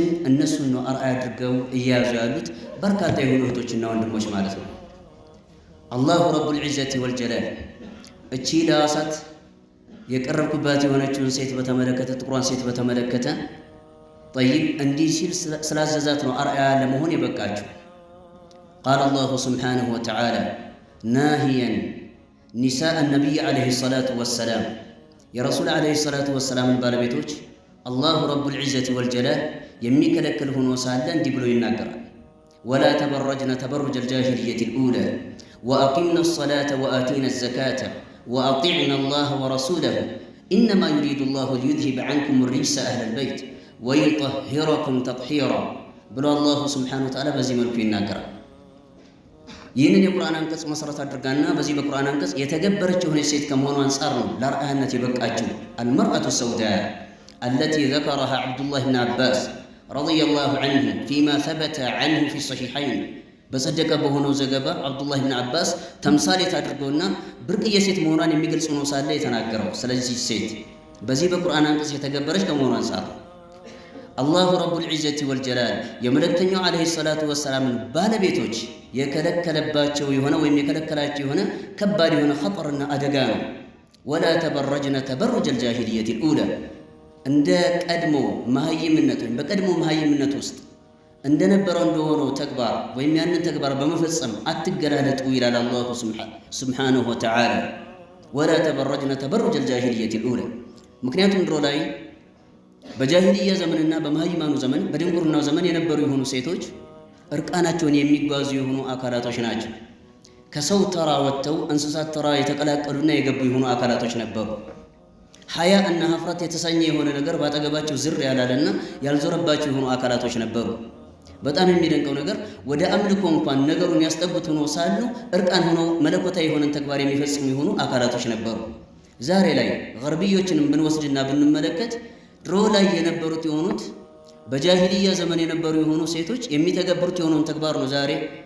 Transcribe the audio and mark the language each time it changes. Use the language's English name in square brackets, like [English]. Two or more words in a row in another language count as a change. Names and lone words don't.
[Amharic] እነሱን ነው አርአያ አድርገው እያያዙ ያሉት በርካታ የሆኑ እህቶችና ወንድሞች ማለት ነው። [Arabic] الله رب العزة والجلال [Amharic] እቺ ለዋሳት የቀረብኩባት የሆነችውን ሴት በተመለከተ ጥቁሯን ሴት በተመለከተ طيب እንዲህ ሲል ስላዘዛት ነው አርአያ ለመሆን የበቃችው። [Arabic] قال الله سبحانه وتعالى ناهيا نساء النبي عليه الصلاة والسلام [Amharic] የረሱል [Arabic] عليه الصلاة والسلام [Amharic] ባለቤቶች [Arabic] الله رب العزة والجلال [Amharic] የሚከለክል ሆኖ ሳለ እንዲህ ብሎ ይናገራል። [Arabic] ولا تبرجن تبرج الجاهلية الأولى وأقمنا الصلاة وآتينا الزكاة وأطعنا الله ورسوله إنما يريد الله ليذهب عنكم الرجس أهل البيت ويطهركم تطهيرا [Amharic] ብሎ [Arabic] الله سبحانه وتعالى [Amharic] በዚህ መልኩ ይናገራል። ይህንን የቁርአን አንቀጽ መሰረት አድርጋና በዚህ በቁርአን አንቀጽ የተገበረች የሆነች ሴት ከመሆኑ አንጻር ነው ለአርአያነት የበቃችው። [Arabic] المرأة السوداء التي ذكرها عبد الله بن عباس رضي الله عنه فيما ثبت عنه في الصحيحين [Amharic] በጸደቀ በሆነው ዘገባ ዐብዱላህ ብን አባስ ተምሳሌት አድርገውና ብርቅዬ ሴት መሆኗን የሚገልጽ ሆኖ ሳለ የተናገረው ስለዚህ ሴት በዚህ በቁርአን አንቀጽ የተገበረች ከመሆኑ አንጻር [Arabic] الله رب العزة والجلال [Amharic] የመልእክተኛው [Arabic] عليه الصلاة والسلام [Amharic] ባለቤቶች የከለከለባቸው የሆነ ወይም የከለከላቸው የሆነ ከባድ የሆነ ኸጠርና አደጋ ነው። [Arabic] ولا تبرجن تبرج الجاهلية الأولى [Amharic] እንደ ቀድሞ መሀይምነት ወይም በቀድሞ መሀይምነት ውስጥ እንደነበረው እንደሆነው ተግባር ወይም ያንን ተግባር በመፈጸም አትገላለጡ ይላል [Arabic] الله سبحانه وتعالى። ولا تبرجن تبرج الجاهلية الأولى [Amharic] ምክንያቱም ድሮ ላይ በጃሂልያ ዘመንና በመሀይማኑ ዘመን በድንቁርናው ዘመን የነበሩ የሆኑ ሴቶች እርቃናቸውን የሚጓዙ የሆኑ አካላቶች ናቸው። ከሰው ተራ ወጥተው እንስሳት ተራ የተቀላቀሉና የገቡ የሆኑ አካላቶች ነበሩ። ሀያ እና ሀፍረት የተሰኘ የሆነ ነገር ባጠገባቸው ዝር ያላለና ያልዞረባቸው የሆኑ አካላቶች ነበሩ። በጣም የሚደንቀው ነገር ወደ አምልኮ እንኳን ነገሩን ያስጠጉት ሆኖ ሳሉ እርቃን ሆነው መለኮታዊ የሆነን ተግባር የሚፈጽሙ የሆኑ አካላቶች ነበሩ። ዛሬ ላይ ገርቢዮችንም ብንወስድና ብንመለከት ድሮ ላይ የነበሩት የሆኑት በጃሂልያ ዘመን የነበሩ የሆኑ ሴቶች የሚተገብሩት የሆነውን ተግባር ነው ዛሬ